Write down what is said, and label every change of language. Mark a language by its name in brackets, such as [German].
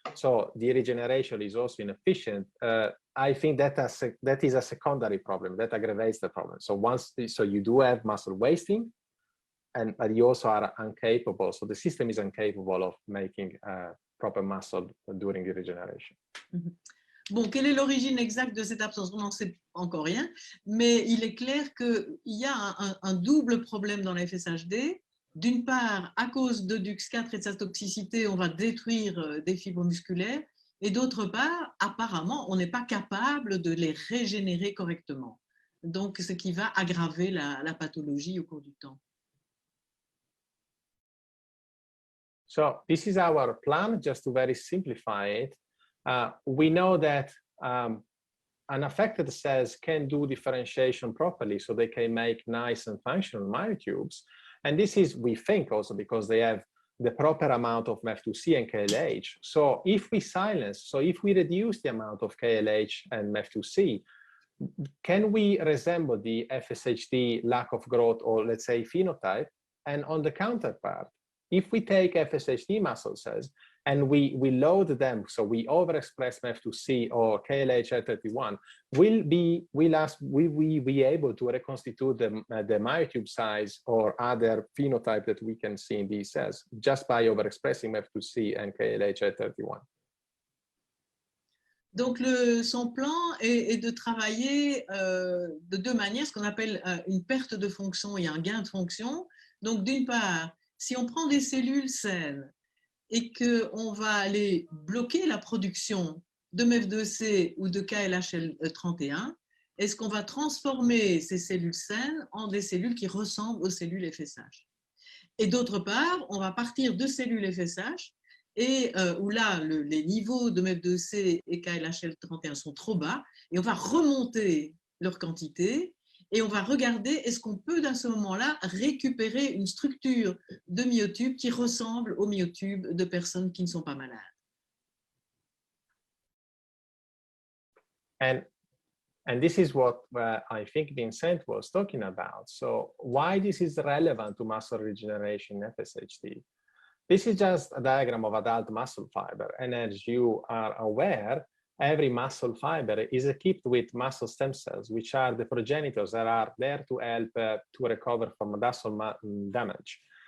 [English] So the regeneration is also inefficient. I think that is a secondary problem that aggravates the problem. So you do have muscle wasting, but you also are incapable. So the system is incapable of making proper muscle during the regeneration. [French] Bon, quelle est l'origine exacte de cette absence? On n'en sait encore rien, mais il est clair qu'il y a un double problème dans la FSHD. d'une part, à cause de DUX4 et de sa toxicité, on va détruire des fibres musculaires, et d'autre part, apparemment, on n'est pas capable de les régénérer correctement. Donc, ce qui va aggraver la pathologie au cours du temps. [English] So this is our plan, just to very simplify it. We know that unaffected cells can do differentiation properly, so they can make nice and functional myotubes. And this is, we think, also because they have the proper amount of MEF2C and KLH. So if we silence, so if we reduce the amount of KLH and MEF2C, can we resemble the FSHD lack of growth, or let's say phenotype? And on the counterpart, if we take FSHD muscle cells and we load them, so we overexpress MEF2C or KLH31, will we be able to reconstitute the myotube size or other phenotype that we can see in these cells just by overexpressing MEF2C and KLH31? [French] Donc, son plan est de travailler de deux manières, ce qu'on appelle une perte de fonction et un gain de fonction. Donc, d'une part, si on prend des cellules saines et qu'on va aller bloquer la production de MEF2C ou de KLH31, est-ce qu'on va transformer ces cellules saines en des cellules qui ressemblent aux cellules FSH? Et d'autre part, on va partir de cellules FSH et où là, les niveaux de MEF2C et KLH31 sont trop bas, et on va remonter leur quantité et on va regarder est-ce qu'on peut, à ce moment-là, récupérer une structure de myotube qui ressemble aux myotubes de personnes qui ne sont pas malades. [English] And this is what I think Vincent was talking about. So why this is relevant to muscle regeneration in FSHD? This is just a diagram of adult muscle fiber. And as you are aware, every muscle fiber is equipped with muscle stem cells, which are the progenitors that are there to help to recover from muscle damage.